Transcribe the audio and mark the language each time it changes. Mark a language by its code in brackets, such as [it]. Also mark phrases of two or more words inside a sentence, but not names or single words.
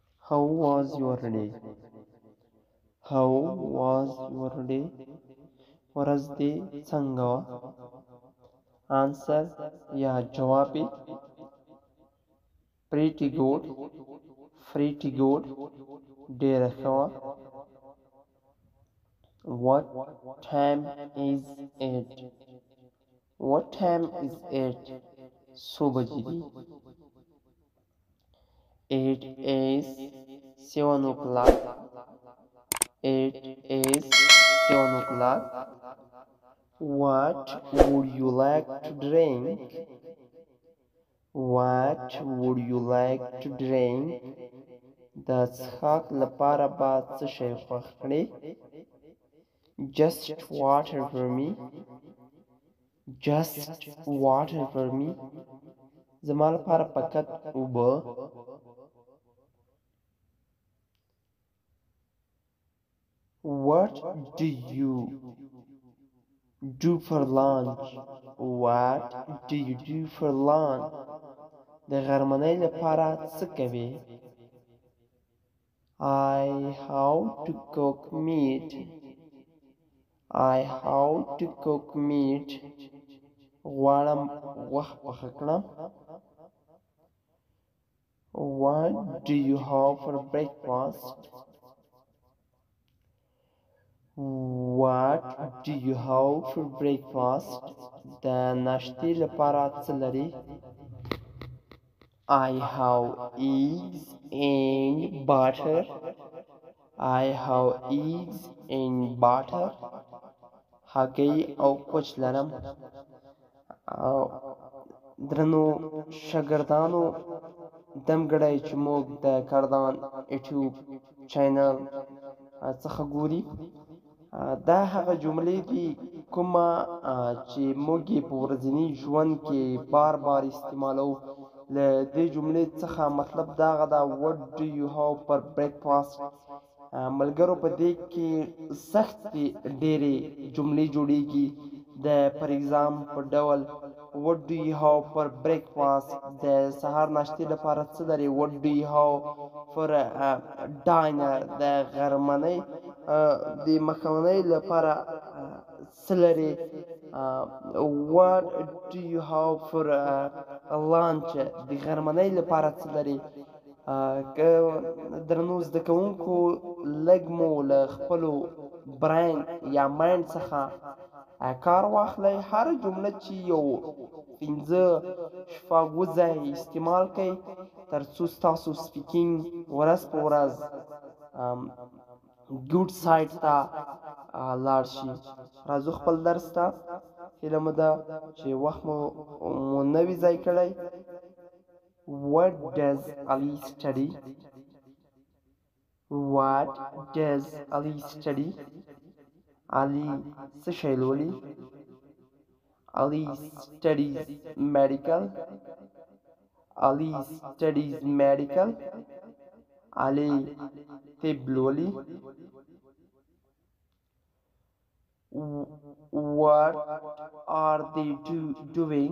[en] How was your day? How was your day? [ps] ورځ دې څنګه وه؟ Answer یا جوابی [en] pretty good, pretty good, [ps] ډېره ښه وه. [en] What time is it? What time is it? [ps] څو بجې دي؟ [en] It is 7 o'clock. It is 7 o'clock. What would you like to drink? What would you like to drink? [ps] د څښاک لپاره به څه شی خوښ کړې؟ [en] Just water for me. Just water for me. [ps] زما لپاره فقط اوبه. [en] What do you do for lunch? What do you do for lunch? [ps] د غرمنۍ لپاره څه کوې؟ [en] I how to cook meat. I how to cook meat. [ps] غواړم غوښه پخه کړم. [en] What do you have for breakfast? What do you have for breakfast? [ps] د ناشتې لپاره څه لرې؟ [en] I have eggs and butter. I have eggs and butter. [ps] هګۍ او کوچ لرم. درنو شاګردانو دمګړی چې موږ د کردان یوټیوب چینل څخه ګوري، دا هغه جملې دي کومه چې موږ یې په ورځني ژوند کې بار بار استعمالو. له دې جملې څخه مطلب دا هغه ده [en] what do you have for breakfast. [ps] ملګرو په دې کې سختې ډېرې جملې جوړیږي. د پر ایگزام په ډول [en] what do you have for breakfast [ps] د سهار ناشتې لپاره څه لري؟ [en] what do you have for dinner [ps] د غرمنۍ د مخامنۍ لپاره څه لري؟ [en] what do you have for lunch [ps] د غرمنۍ لپاره څه لري؟ که درنو زده کوونکو لږ مو له خپلو برین یا مایند څخه کار واخلئ، هره جمله چې یو 5 اووه ځای استعمال کړئ تر څو ستاسو سپیکینګ ورځ په ورځ [en] good side [ps] ته لاړ شي. راځو خپل درس ته. هیله مو ده چې وخت مو نه وي ضایع کړی. [en] What does Ali study? What does Ali study? [ps] Ali څه شی لولي؟ Ali [en] studies medical. Ali studies medical. [ps] Ali طب لولي. [en] What are they doing?